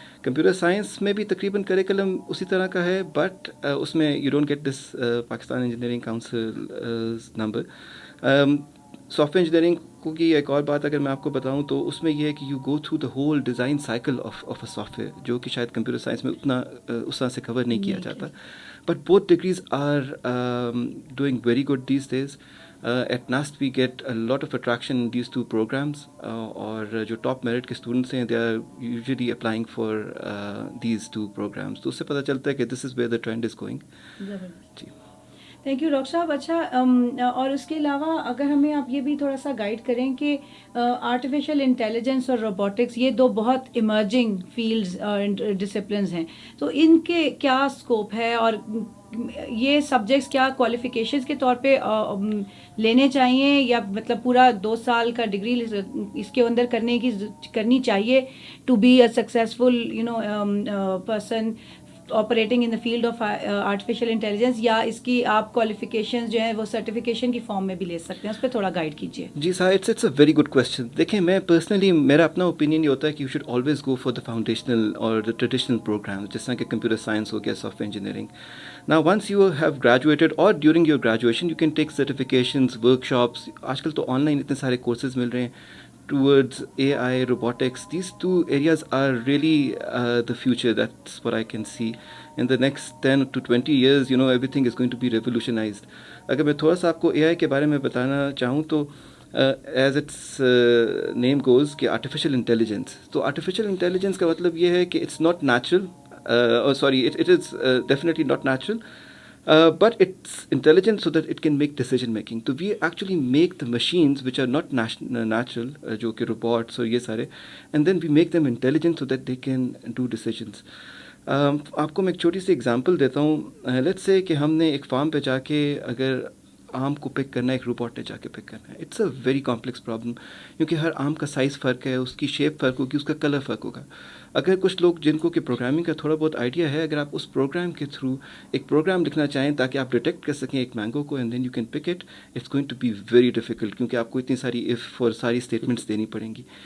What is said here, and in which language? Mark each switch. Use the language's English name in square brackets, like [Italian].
[Urdu] Computer science میں بھی تقریباً کریکلم اسی طرح کا ہے, بٹ اس میں [English] you don't get this [Urdu] Pakistan engineering council number. Soft ware engineering کی ایک اور بات اگر میں آپ کو بتاؤں تو اس میں یہ ہے کہ [English] you go through the whole design cycle of a software, [Urdu] جو کہ شاید کمپیوٹر سائنس میں اتنا اس طرح سے کور نہیں کیا جاتا. [English] But both degrees are doing very good these days. At NAST we get a lot of attraction in these 2 programs, [Urdu] اور جو ٹاپ میرٹ کے اسٹوڈنٹس ہیں [English] they are usually applying for these 2 programs. [Urdu] تو اس سے پتہ چلتا ہے کہ [English] this is where the trend is going. [Urdu] جی [English] Thank you doctor صاحب. [Urdu] اچھا, اور اس کے علاوہ اگر ہمیں آپ یہ بھی تھوڑا سا گائیڈ کریں کہ آرٹیفیشیل انٹیلیجنس اور روبوٹکس یہ 2 بہت ایمرجنگ فیلڈز اور ڈسپلنز ہیں, تو ان کے کیا اسکوپ ہے, اور یہ سبجیکٹس کیا کوالیفیکیشنز کے طور پہ لینے چاہیے, یا مطلب پورا 2 سال کا ڈگری اس کے اندر کرنی چاہیے [English] to be a successful person operating in the field of artificial intelligence, [Urdu] یا اس کی آپ کوالیفیکیشنز جو ہیں وہ سرٹیفکیشن کی فارم میں بھی لے سکتے ہیں؟ اس پہ تھوڑا گائیڈ کیجیے. [English] جی sir, it's a very good question. [Urdu] دیکھیں, میں پرسنلی میرا اپنا اوپینین یہ ہوتا ہے کہ [English] you should always go for the foundational اور the traditional programs, [Urdu] جس طرح کہ کمپیوٹر سائنس ہو گیا, soft ware engineering. [English] Now once you have graduated or during your graduation you can take certifications, workshops. [Urdu] آج کل تو آن لائن اتنے سارے کورسز مل رہے ہیں [English] towards AI, robotics. These 2 areas are really the future. That's what I can see. In the next 10 to 20 years, everything is going to be revolutionized. [Urdu] اگر میں تھوڑا سا آپ کو AI کے بارے میں بتانا چاہوں تو [English] as it's name goes [Urdu] کہ آرٹیفیشیل انٹیلیجنس, تو آرٹیفیشیل انٹیلیجنس کا مطلب یہ ہے کہ [English] It's not natural. It is definitely not natural, but it's intelligent so that it can make decision making. So we actually make the machines which are not natural, [Urdu] jo ki robots or ye sare, [English] and then we make them intelligent so that they can do decisions. [Urdu] آپ کو میں ایک چھوٹی سی example دیتا ہوں. [English] let's say [Urdu] کہ ہم نے ایک فارم پہ جا کے اگر آم کو پک کرنا ہے, ایک روبوٹ نے جا کے پک کرنا ہے. [English] it's a very complex problem, [Urdu] کیونکہ ہر آم کا سائز فرق ہے, اس کی شیپ فرق ہوگی, اس کا کلر فرق ہوگا. اگر کچھ لوگ جن کو کہ پروگرامنگ کا تھوڑا بہت آئیڈیا ہے, اگر آپ اس پروگرام کے تھرو ایک پروگرام لکھنا چاہیں تاکہ آپ ڈیٹیکٹ کر سکیں ایک مینگو کو, [English] and then you can pick it, it's going to be very difficult, [Urdu] کیونکہ آپ کو اتنی ساری ایف اور ساری اسٹیٹمنٹس دینی پڑیں گی.